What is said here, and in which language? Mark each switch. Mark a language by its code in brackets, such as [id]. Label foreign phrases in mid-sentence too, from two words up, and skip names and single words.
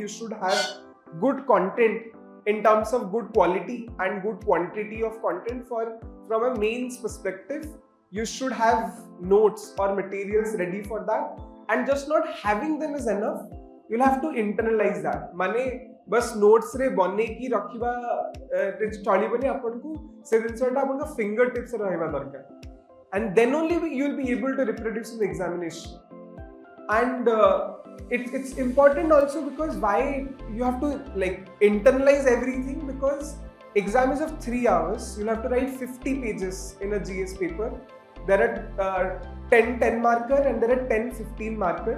[en] You should have good content in terms of good quality and good quantity of content. From a mains perspective, you should have notes or materials ready for that, and just not having them is enough. You'll have to internalize that. [or] ମାନେ ବସ notes ରେ ବନେଇ କି ରଖିବା ଚଳିବନି ଆପଣଙ୍କୁ ସେ ଜିନିଷଟା ଆପଣଙ୍କ [en] finger tips [or] ରହିବା ଦରକାର, [en] and then only you'll be able to reproduce in the examination. And it's important also because why you have to like internalize everything, because exam is of 3 hours. You'll have to write 50 pages in a GS paper. There are 10 marker and there are 10-15 marker.